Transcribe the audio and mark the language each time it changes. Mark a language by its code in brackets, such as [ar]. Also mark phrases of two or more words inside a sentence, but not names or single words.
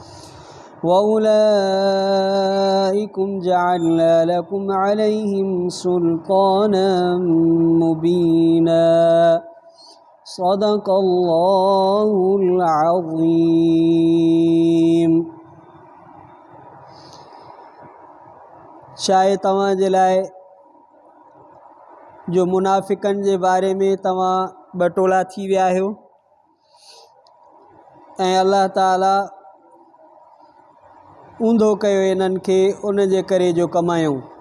[ar] وأولئكم جعلنا لكم عليهم سلطانا مبينا صدق الله العظيم. [sd] शायद तव्हां जे लाइ जो मुनाफ़िकनि जे बारे में तव्हां बटोला थी विया आहियो ऐं अल्लाह ताला ऊंधो कयो इन्हनि खे उन जे करे जो कमायूं।